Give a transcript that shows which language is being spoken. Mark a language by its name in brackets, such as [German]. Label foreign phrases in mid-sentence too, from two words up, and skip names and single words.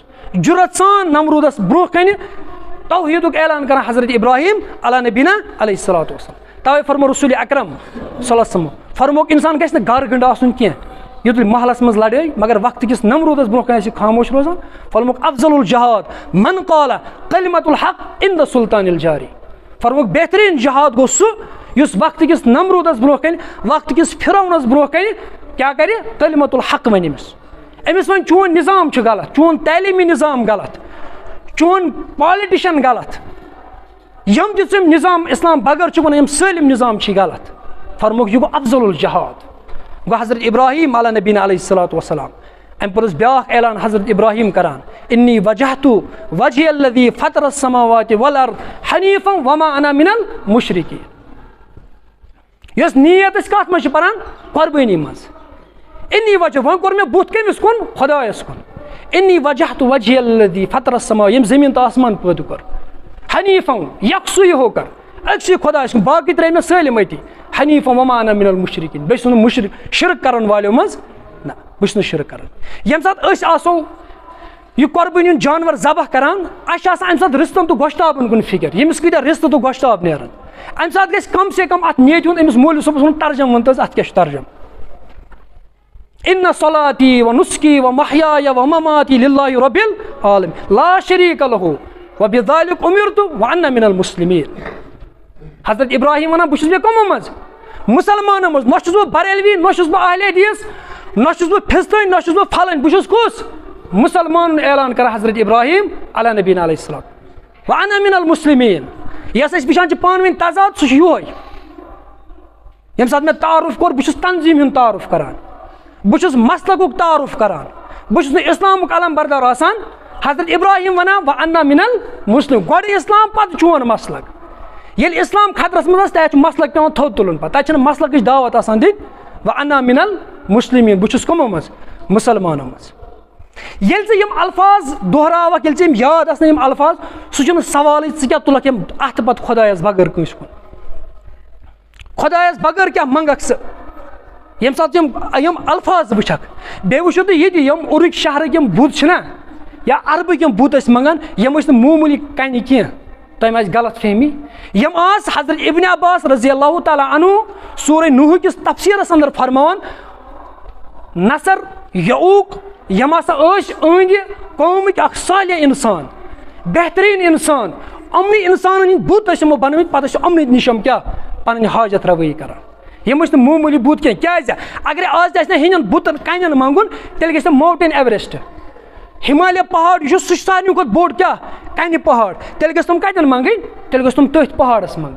[Kashmiri] جُرت سان نمروٗدس برونٛہہ کنہِ توحیٖدُک اعلان کران حضرت ابراہیٖم [Arabic] علیٰ نبیٖنہ علیہ الصلوٰتُ وسلام. [Kashmiri] توے فرمو رسول اکرم [Arabic] صلی اللہ علیہ وسلم [Kashmiri] فرموک اِنسان گژھِ نہٕ گرٕ گٔنٛڈ آسُن کینٛہہ یوٚتُے محلس منٛز لڑٲے مگر وقتہٕ کِس نمروٗدس برونٛہہ کنہِ آسہِ خاموش روزان. [Arabic] فرموک افضل الجہاد من قال کلمۃ الحق عند سلطان الجاری. [Kashmiri] فرموک بہتریٖن جہاد گوٚو سُہ یُس وقتہٕ کِس نمروٗدس برونٛہہ کنہِ وقتہٕ کِس فرعونس برونٛہہ کنہِ کیاہ کرِ [Arabic] کلمۃ الحق [Kashmiri] ونہِ أمِس وۄنۍ چون نظام چھُ غلط چون تعلیٖمی نظام غلط چون پالٹِشن غلط یِم تہِ ژٕ نظام اسلام بغٲر چھُ وَنان یِم سٲلِم نظام چھِ غلط. فرموک یہِ گوٚو [Arabic] افضل الجہاد. [Kashmiri] گوٚو حضرت ابراہیٖم [Arabic] علیٰ نبیٖنہ علیہ الصلوٰتُ وسلام [Kashmiri] امہِ پتہٕ اوس بیاکھ اعلان حضرت ابراہیٖم کران [Arabic] انی وجہتُ وجہی الذی فطر السماوات والارض حنیفا وما انا من المشرکین. [Kashmiri] یۄس نیت أسۍ کتھ منٛز چھِ پران قۄربٲنی منٛز. [Arabic] انی وجہ [Kashmiri] وۄنۍ کوٚر مےٚ بُتھ کٔمِس کُن خۄدایس کُن. [Arabic] انی وجہتُ وجہی الذی فطر السماوات [Kashmiri] ییٚمۍ زٔمیٖن تہٕ آسمان پٲدٕ کوٚر حنیفا یکسُے ہو کر أکسٕے خۄدایس کُن باقٕے ترٛٲے مےٚ سٲلِم أتی [Arabic] حنیفا وما انا من المشرکین. [Kashmiri] بہٕ چھُس نہٕ مُشرِک شرک کرن والیو منٛز نہ بہٕ چھُس نہٕ شرک کران. ییٚمہِ ساتہٕ أسۍ آسو یہِ قۄربٲنی ہُنٛد جانور ذبح کران اَسہِ چھِ آسان اَمہِ ساتہٕ رِستن تہٕ گۄشتابن کُن فِکر ییٚمِس کۭتیاہ رِستہٕ تہٕ گۄشتاب نیران. اَمہِ ساتہٕ گژھِ کم سے کم اَتھ نیتہِ ہُنٛد أمِس مولوی صٲبس ووٚن ترجم ووٚن تہٕ اَتھ کیاہ چھُ ترجم. [Arabic] اِنَّ صَلَاتِی وَنُسْکی وَمَحْیَایا وَمَمَاتِی لِلّٰهِ رَبِّ العالَمِیٖن لَا شَریٖکَ لَہُ وَبِذَٰلِکَ أُمِرْتُ وَأَنَا مِنَ الْمُسْلِمیٖن. [Kashmiri] حضرت ابراہیٖم وَنان بہٕ چھُس بیٚیہِ کٕمو منٛز مُسلمانو منٛز نہ چھُس بہٕ بریلوی نہ چھُس بہٕ اہلِ حدیٖث نہ چھُس بہٕ فِستٲنۍ نہ چھُس بہٕ پھلٲنۍ بہٕ چھُس کُس مُسلمانُن اعلان کران حضرت ابراہیٖم [Arabic] علیٰ نبیٖنہ علیہ السلام. وَأَنَا مِنَ الْمُسْلِمیٖن. [Kashmiri] یۄس أسۍ وٕچھان چھِ پانہٕ ؤنۍ تضاد سُہ چھُ یِہوے. ییٚمہِ ساتہٕ مےٚ تعارُف کوٚر بہٕ چھُس تنظیٖم ہُنٛد تعارُف کران بہٕ چھُس مسلکُک تعارُف کران بہٕ چھُس نہٕ اِسلامُک علم بردار آسان. حضرت ابراہیٖم وَنان [Arabic] وَأَنَا مِنَ الْمُسْلِمیٖن [Kashmiri] گۄڈٕ اِسلام پتہٕ چون مسلک. ییٚلہِ اِسلام خطرس منٛز آسہِ تَتہِ چھُ مسلک پیٚوان تھوٚد تُلُن پتہٕ تَتہِ چھِنہٕ مسلکٕچ دعوت آسان دِنۍ. [Arabic] وَأَنَا مِنَ الْمُسْلِمیٖن [Kashmiri] بہٕ چھُس کٕمو منٛز مُسلمانو منٛز. ییٚلہِ ژٕ یِم الفاظ دۄہراوکھ ییٚلہِ ژےٚ یِم یاد آسنَے یِم الفاظ سُہ چھُنہٕ سوالٕے ژٕ کیاہ تُلکھ یِم اَتھٕ پتہٕ خۄدایس بغٲر کٲنٛسہِ کُن خۄدایس بغٲر کیاہ منگکھ ژٕ ییٚمہِ ساتہٕ یِم الفاظ وٕچھکھ. بیٚیہِ وٕچھو تُہۍ ییٚتہِ یِم اُرٕکۍ شہرٕکۍ یِم بُت چھِنہ یا عربٕکۍ یِم بُت ٲسۍ منگان یِم ٲسۍ نہٕ معموٗلی کَنہِ کینٛہہ تۄہہِ ما آسہِ غلط فہمی. یِم آسہٕ حضرت ابن عباس [Arabic] رضی اللہ تعالیٰ عنہُ [Kashmiri] سورہ نوح کِس تفسیٖرس انٛدر فرماوان نصر یعوٗق یِم ہسا ٲسۍ أہنٛدِ قومٕکۍ اکھ صالح اِنسان بہتریٖن اِنسان یِمنٕے اِنسانن ہٕنٛدۍ بُت ٲسۍ یِمو بنٲومٕتۍ پتہٕ ٲسۍ یِمنٕے نِش یِم کیاہ پنٕنۍ حاجت رَوٲیی کران. یِم ٲسۍ نہٕ معموٗلی بُت کینٛہہ کیازِ اگرے آز تہِ آسہِ نہ ہیٚنٮ۪ن بُتن کَنٮ۪ن منٛگُن تیٚلہِ گژھِ ماوٹین ایوریسٹ ہِمالیہ پہاڑ یُس سُہ چھُ ساروی کھۄتہٕ بوٚڑ کیاہ کَنہِ پہاڑ تیٚلہِ گژھِ تِم کَتٮ۪ن منٛگٕنۍ تیٚلہِ گژھِ تِم تٔتھۍ پہاڑس منٛگٕنۍ.